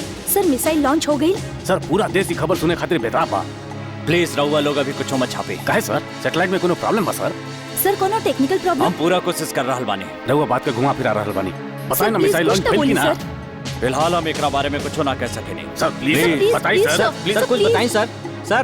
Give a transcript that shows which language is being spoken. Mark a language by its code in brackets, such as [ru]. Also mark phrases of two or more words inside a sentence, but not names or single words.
[en] sir missile launch [bho] हो गई। सर पूरा देश की खबर सुने खातिर बेताब बा। प्लीज रहुआ लोग अभी कुछ मत छापे। काहे सर? सैटेलाइट में कोनो प्रॉब्लम बा सर? सर कोनो [en] technical problem? [bho] हम पूरा कोशिश कर रहल बानी। रहुआ बात के घुमा फिरा रहल बानी। बताए ना please [en] missile launch [bho] कुछ तो भइल कि बोलिए, ना? सर। फिलहाल हम एकरा बारे में कुछ ना कह सकेनी। [en] sir please [bho] please, बताइए please, सर। sir. प्लीज सर कुछ please. बताएं सर। सर